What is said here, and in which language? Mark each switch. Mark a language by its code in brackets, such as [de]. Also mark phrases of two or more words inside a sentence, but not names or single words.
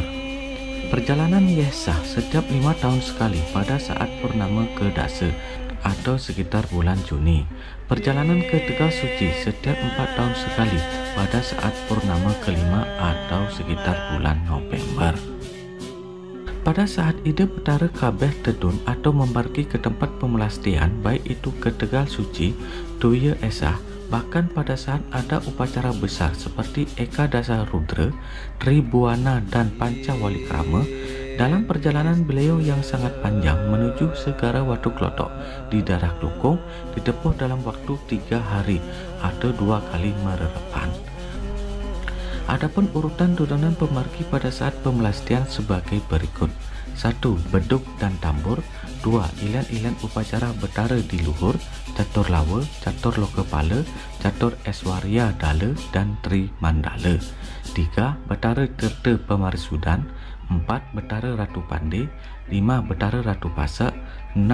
[id] Perjalanan Yesah setiap 5 tahun sekali pada saat purnama ke Dasa atau sekitar bulan Juni. Perjalanan ke Tegal Suci setiap 4 tahun sekali pada saat purnama kelima atau sekitar bulan November. Pada saat ide Betara kabeh tedun atau membarki ke tempat pemelastian, baik itu ke Tegal Suci, Tuya Esah, bahkan pada saat ada upacara besar seperti Eka Dasa Rudra, Tribuana dan Panca Walikrama, dalam perjalanan beliau yang sangat panjang menuju Segara Watu Klotok di daerah Klukong ditempuh dalam waktu 3 hari atau 2 kali mererepan. Adapun urutan turunan pemargi pada saat pemelastian sebagai berikut. 1. Beduk dan tambur. 2. Ilan-ilan upacara Betara di luhur, Catur Lawa, Catur Lokepala, Catur Eswarya Dala dan Tri Mandala. 3. Betara Tirta Pemarisudan. 4. Betara Ratu Pande. 5. Betara Ratu Pasak. 6.